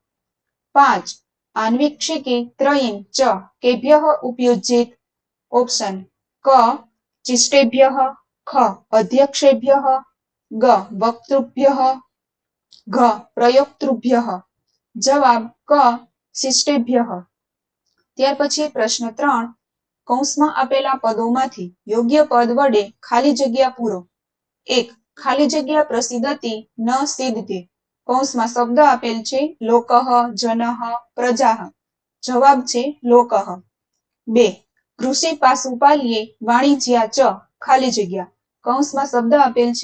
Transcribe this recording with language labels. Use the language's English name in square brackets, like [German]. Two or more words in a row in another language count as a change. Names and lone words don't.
[Sanskrit] 5 आन्वीक्षिकी त्रयीं च केभ्यः उपयुज्येत ऑप्शन क चिष्टेभ्यः ख अध्यक्षेभ्यः ग वक्तृभ्यः घ प्रयोक्तृभ्यः जवाब क शिष्टेभ्यः [Gujarati] ત્યાર પછી પ્રશ્ન 3 કૌંસમાં આપેલા પદોમાંથી યોગ્ય પદ વડે ખાલી જગ્યા પૂરો 1 ખાલી જગ્યા પ્રસિદ્ધતિ ન સિદ્ધતિ કૌંસમાં શબ્દ આપેલ છે [Sanskrit] લોકઃ જનઃ પ્રજાઃ [Gujarati] જવાબ છે [Sanskrit] લોકઃ [Gujarati] 2 [Sanskrit] કૃષિ પાશુપાલ્યે વાણિજ્યા ચ [Gujarati] ખાલી જગ્યા કૌંસમાં શબ્દ આપેલ છે